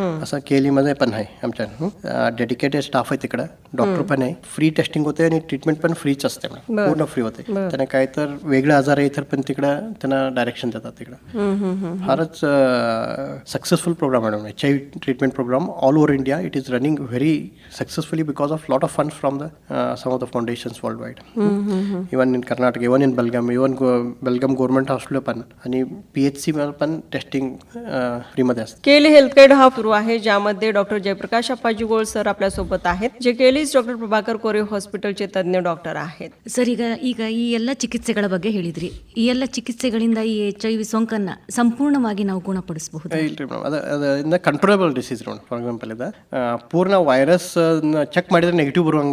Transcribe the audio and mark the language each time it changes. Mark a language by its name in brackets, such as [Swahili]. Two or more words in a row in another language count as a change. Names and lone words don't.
[Marathi] असं केलीमध्ये पण आहे. आमच्या [English] dedicated staff [Marathi] आहे तिकडं, डॉक्टर पण आहे. [English] free testing [Marathi] होते आणि ट्रीटमेंट पण फ्रीच असते, पूर्ण फ्री होते. त्यांना काय तर वेगळं आजार आहे तर पण तिकडं त्यांना डायरेक्शन देतात तिकडं. फारच [English] successful programme [Marathi] मॅडम, [English] HIV treatment programme all over India. it is running very successfully because of lot of funds from the some of the foundations world wide. even in Karnataka, even in Belgaum, Belgaum government hospital [Marathi] पण आणि PHC पण टेस्टिंग फ्रीमध्ये असते. केली हेल्थ गाईड हा सुरू आहे, ज्यामध्ये डॉक्टर जयप्रकाश अप्पाजी गोळ सर आपल्यासोबत आहेत, जे केलीज डॉक्टर ಪ್ರಭಾಕರ್ ಕೋರೆ ಹಾಸ್ಪಿಟಲ್ [Kannada] ತಜ್ಞ ಡಾಕ್ಟರ್ [Marathi] आहेत. [Kannada] ಸರ್, ಈಗ ಈ ಎಲ್ಲ ಚಿಕಿತ್ಸೆಗಳ ಬಗ್ಗೆ ಹೇಳಿದ್ರಿ. ಈ ಎಲ್ಲ ಚಿಕಿತ್ಸೆಗಳಿಂದ ಈ HIV ಸೋಂಕನ್ನು ಸಂಪೂರ್ಣವಾಗಿ ನಾವು ಗುಣಪಡಿಸಬಹುದು? ಇಲ್ರಿ ಮೇಡಮ್, ಅದು [English] controllable disease [Kannada] ಮೇಡಮ್. [English] for example [Kannada] ಇದು ಪೂರ್ಣ ವೈರಸ್ ಚೆಕ್ ಮಾಡಿದ್ರೆ ನೆಗೆಟಿವ್ ಬರಂಗಿಲ್ಲ.